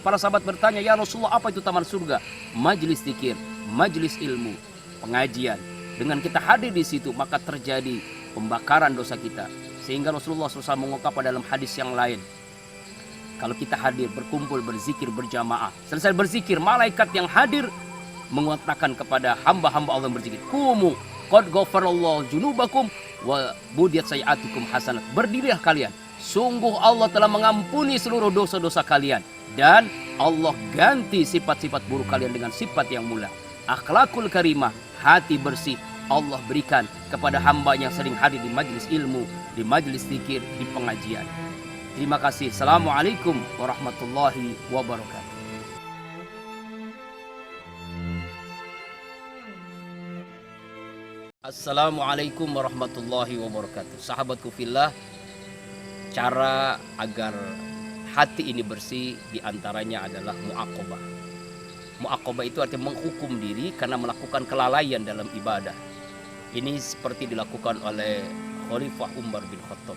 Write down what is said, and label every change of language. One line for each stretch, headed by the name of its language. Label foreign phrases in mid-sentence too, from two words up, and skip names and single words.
Indonesian: Para sahabat bertanya,
Arabic: يا رسول الله,
Indonesian: apa itu taman surga? Majelis zikir, majelis ilmu, pengajian. Dengan kita hadir di situ, maka terjadi pembakaran dosa kita. Sehingga Rasulullah SAW mengungkap dalam hadis yang lain, kalau kita hadir, berkumpul, berzikir, berjamaah, selesai berzikir, malaikat yang hadir mengatakan kepada hamba-hamba Allah yang berzikir,
Arabic: قوموا قد غفر الله ذنوبكم وبدلت سيئاتكم حسنات.
Indonesian: Berdirilah kalian, sungguh Allah telah mengampuni seluruh dosa-dosa kalian, dan Allah ganti sifat-sifat buruk kalian dengan sifat yang mulia.
Arabic: الأخلاق الكريمة,
Indonesian: hati bersih, Allah berikan kepada hamba yang sering hadir di majelis ilmu, di majelis zikir, di pengajian. Terima kasih.
Arabic: السلام عليكم ورحمة الله وبركاته. السلام عليكم ورحمة الله وبركاته.
Indonesian: Sahabatku fillah, cara agar hati ini bersih diantaranya adalah mu'aqobah. Mu'aqobah itu artinya menghukum diri karena melakukan kelalaian dalam ibadah. Ini seperti dilakukan oleh Khalifah Umar bin Khattab.